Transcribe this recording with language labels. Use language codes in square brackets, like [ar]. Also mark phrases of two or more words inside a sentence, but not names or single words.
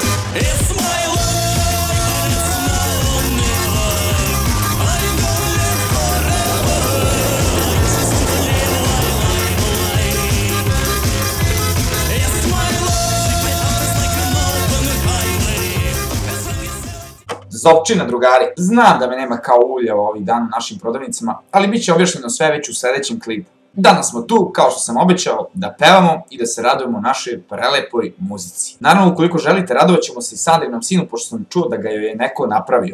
[en] It's my life, it's now or never. I'm gonna live forever. Just to live life. It's my life, my heart is like an open highway. [sr] Zopčina, drugari, znam da me nema kao ulja ovih dana u našim prodavnicama, ali bit će objašnjeno sve već u sledećem klipu. Danas smo tu, kao što sam obećao, da pevamo i da se radujemo našoj prelepoj muzici. Naravno, ukoliko želite, radovat ćemo se i Sandrinom sinu, pošto sam čuo da ga je neko napravio.